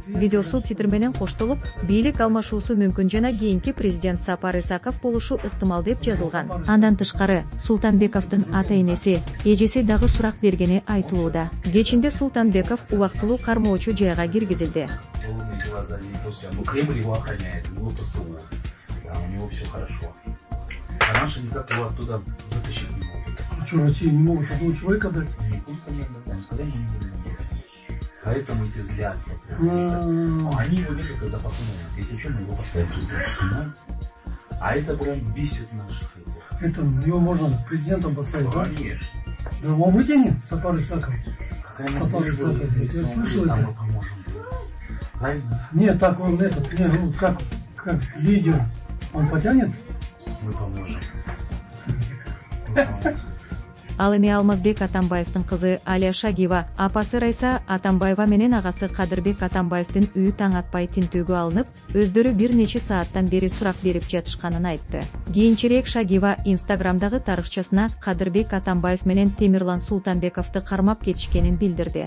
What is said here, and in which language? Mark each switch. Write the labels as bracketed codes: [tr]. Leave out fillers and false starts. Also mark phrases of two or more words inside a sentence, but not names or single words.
[ky] Видео субтитр менен коштолуп, бийлик алмашуусу мүмкүн жана кийинки президент Сапар Исаков болушу ыктымал деп жазылган. Андан тышкары Султанбековдун ата-энеси, эжеси дагы сурак бергени айтылууда. Кечинде Султанбеков убактылуу кармоочу жайга киргизилди. [ru] Кремль его охраняет, его ПСУ, у него все хорошо. А наши никак его оттуда вытащить не могут. А что, Россия не может одного человека дать? Не будут, конечно, сказали, не будут. Поэтому эти злятся. Они его держат как запасной вариант. Если что, мы его поставим президентом, понимаете? А это прям бесит наших этих. Это его можно с президентом поставить, да? Конечно. Да он вытянет Сапар Исаков. Сапар Исаков. Я слышал это. Мы поможем. Правильно? Нет, так он этот, как лидер, он потянет? Мы поможем. [ky] Ал эми Алмазбек Атамбаевдин кызы Алия Шагиева, апасы Райса Атамбаева менен агасы Кадырбек Атамбаевдин үйү таң атпай тинтүүгө алынып, өздөрү бир нече сааттан бери сурак берип жатышканын айтты. Кийинчерээк Шагиева Инстаграмдагы тарыхчасына Кадырбек Атамбаев менен Темирлан Султанбековду кармап кетишкенин билдирди.